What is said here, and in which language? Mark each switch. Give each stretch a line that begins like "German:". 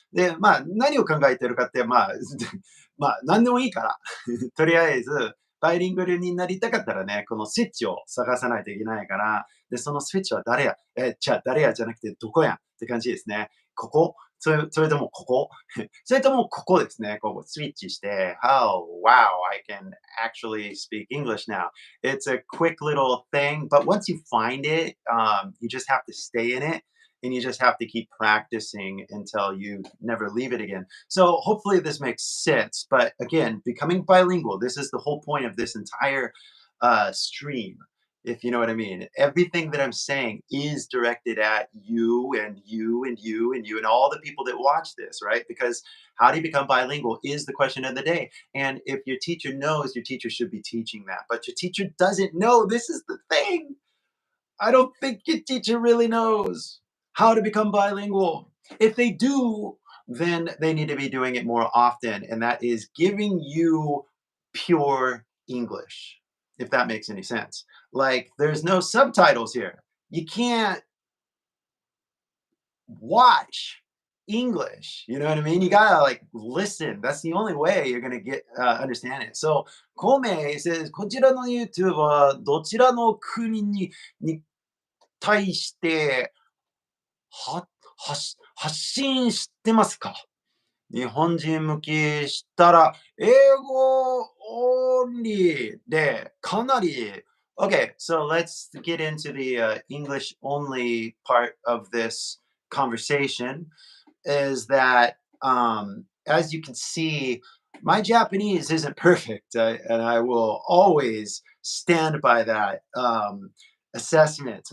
Japanese: で、まあ、何を考えてるかって、まあ、まあ、何でもいいから、とりあえず、バイリンガルになりたかったらね、このスイッチを探さないといけないから、で、そのスイッチは誰や、じゃあ誰やじゃなくてどこやって感じですね。ここそれともここそれともここですね。こうスイッチして、
English: Oh, wow, I can actually speak English now. It's a quick little thing, but once you find it, you just have to stay in it and you just have to keep practicing until you never leave it again. So hopefully this makes sense. But again, becoming bilingual, this is the whole point of this entire stream, if you know what I mean. Everything that I'm saying is directed at you and you and you and you and all the people that watch this, right? Because how do you become bilingual is the question of the day. And if your teacher knows, your teacher should be teaching that. But your teacher doesn't know. This is the thing. I don't think your teacher really knows how to become bilingual. If they do, then they need to be doing it more often. And that is giving you pure English, if that makes any sense. Like, there's no subtitles here. You can't watch English. You know what I mean? You gotta like listen. That's the only way you're gonna get understand it. So Kome says,
Japanese: こちらの YouTube はどちらの国に対しては発信してますか？日本人向きしたら、英語オンリーでかなり
English: Okay, so let's get into the English only part of this conversation. Is that as you can see, my Japanese isn't perfect, and I will always stand by that assessment.